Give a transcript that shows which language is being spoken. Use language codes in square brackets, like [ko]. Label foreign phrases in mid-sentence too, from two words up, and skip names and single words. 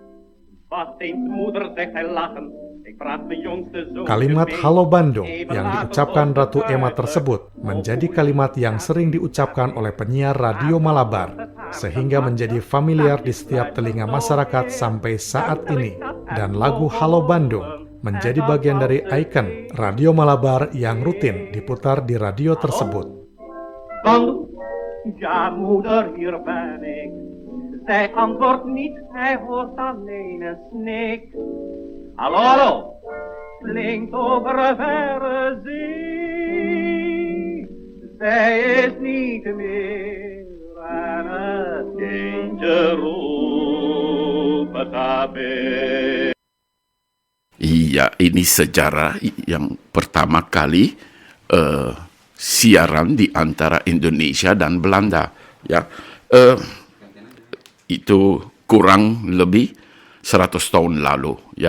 [id] Kalimat Halo Bandung yang diucapkan Ratu Emma tersebut menjadi kalimat yang sering diucapkan oleh penyiar Radio Malabar, sehingga menjadi familiar di setiap telinga masyarakat sampai saat ini. Dan lagu Halo Bandung menjadi bagian dari ikon Radio Malabar yang rutin diputar di radio tersebut. [nl] Bandung, ja moeder, hier ben ik. Zij antwoordt niet, hij hoort alleen een snik. Hallo, hallo, klinkt over verre zee. Zij is niet meer aan het kindje roepen tabe. [id] Iya, ini sejarah yang pertama kali siaran di antara Indonesia dan Belanda. Ya, itu kurang lebih 100 tahun lalu, ya.